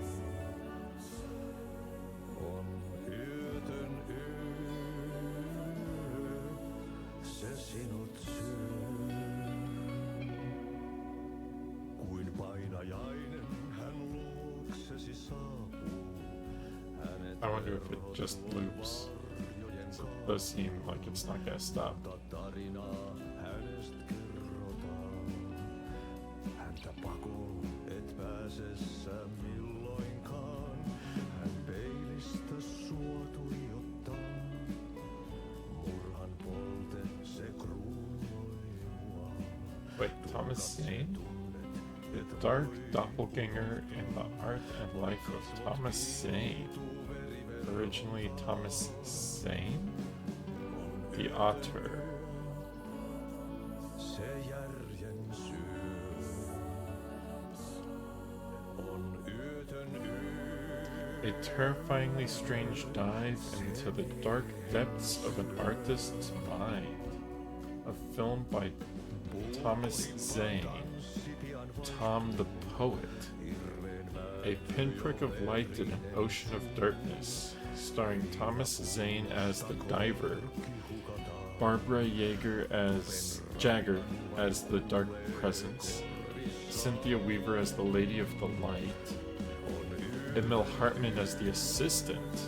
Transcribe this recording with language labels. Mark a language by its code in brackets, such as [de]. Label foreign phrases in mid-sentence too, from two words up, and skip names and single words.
[fi] On yötön yö. Se sinut syö. Kuin painajainen hän luoksesi saapuu. [en] I wonder if it just loops. It does seem like it's not gonna stop. [fi] Tarinaa hänestä kerrotaan. Häntä pakoon et pääse sä milloinkaan. Hän peilistä sua tuijottaa. Murhan polte se kruunoi mua. [en] Wait, Thomas Zane? The Dark Doppelganger in the Art and Life of Thomas Zane. Originally Thomas Zane? The author. [fi] Se järjen syö. On yötön yö. [en] A terrifyingly strange dive into the dark depths of an artist's mind. A film by Thomas Zane. Tom the Poet. A pinprick of light in an ocean of darkness, starring Thomas Zane as the diver, Barbara Jagger as the dark presence, Cynthia Weaver as the Lady of the Light, Emil Hartman as the assistant.